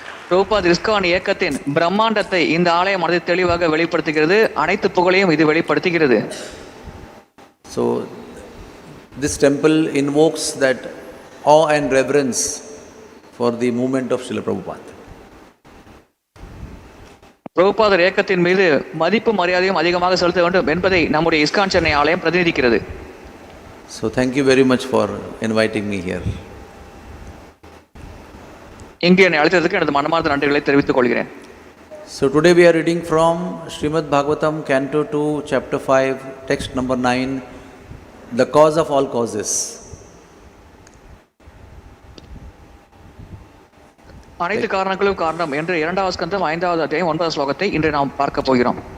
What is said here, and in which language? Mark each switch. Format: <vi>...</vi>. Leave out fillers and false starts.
<ta>Prabhupad ISKCON இயக்கத்தின் பிரம்மாண்டத்தை இந்த ஆலயம் மனதை தெளிவாக வெளிப்படுத்துகிறது. அனைத்து புகழையும் இது வெளிப்படுத்துகிறது.</ta> <en>So this temple invokes that awe and reverence for the movement of Srila Prabhupada.</en> <ta>பிரபுபாதர் இயக்கத்தின் மீது மதிப்பு மரியாதையும் அதிகமாக செலுத்த வேண்டும் என்பதை நம்முடைய இஸ்கான் சென்னை ஆலயம் பிரதிநிதிக்கிறது.</ta> <en>So thank you very much for inviting me here.</en> <ta>இங்கே என்னை அழைத்ததற்கு எனது மனமார்ந்த நன்றிகளை தெரிவித்துக் கொள்கிறேன்.</ta> <en>So today we are reading from Srimad Bhagavatam, Canto 2, Chapter 5, text number 9, the cause of all causes.</en> <ta>அனைத்து காரணங்களும் காரணம் என்று 2வது ஸ்கந்தம் 5வது அத்தியாயம் 9வது ஸ்லோகத்தை இன்று நாம் பார்க்க போகிறோம்.</ta>